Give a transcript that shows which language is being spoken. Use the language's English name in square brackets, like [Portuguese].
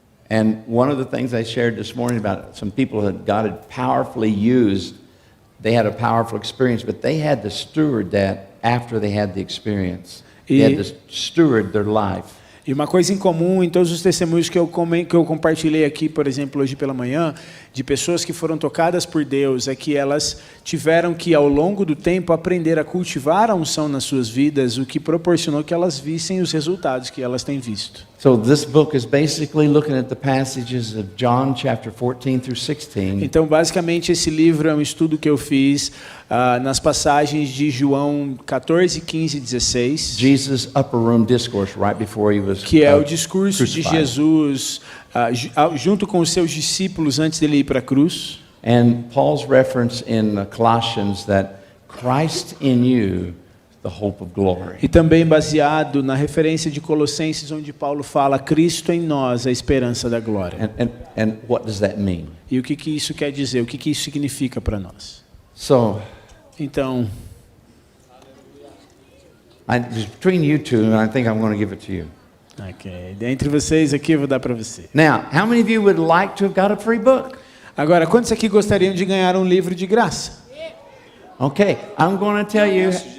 [English] And one of the things I shared this morning about some people that God had powerfully used, they had a powerful experience, but they had to steward that after they had the experience. They had to steward their life. [Portuguese] E uma coisa em comum em todos os testemunhos que eu compartilhei aqui, por exemplo, hoje pela manhã, de pessoas que foram tocadas por Deus, é que elas tiveram que, ao longo do tempo, aprender a cultivar a unção nas suas vidas, o que proporcionou que elas vissem os resultados que elas têm visto. [English] So this book is basically looking at the passages of John chapter 14 through 16. [Portuguese] Então, basicamente, esse livro é um estudo que eu fiz nas passagens de João 14, 15 e 16. [English] Jesus' upper room discourse right before he was [Portuguese] Que é o discurso de [English] crucified. [Portuguese] Jesus junto com os seus discípulos antes dele ir para a cruz. [English] And Paul's reference in Colossians that Christ in you, the hope of glory. [Portuguese] E também baseado na referência de Colossenses, onde Paulo fala Cristo em nós, a esperança da glória. [English] And what does that mean? [Portuguese] E o que isso quer dizer? O que isso significa para nós? [English] So, [Portuguese] Então, [English] between you two, I think I'm going to give it to you. [Portuguese] Entre vocês aqui eu vou dar para você. [English] Now, how many of you would like to have got a free book? [Portuguese] Agora, quantos aqui gostariam de ganhar um livro de graça? [English] Okay, I'm going to tell you.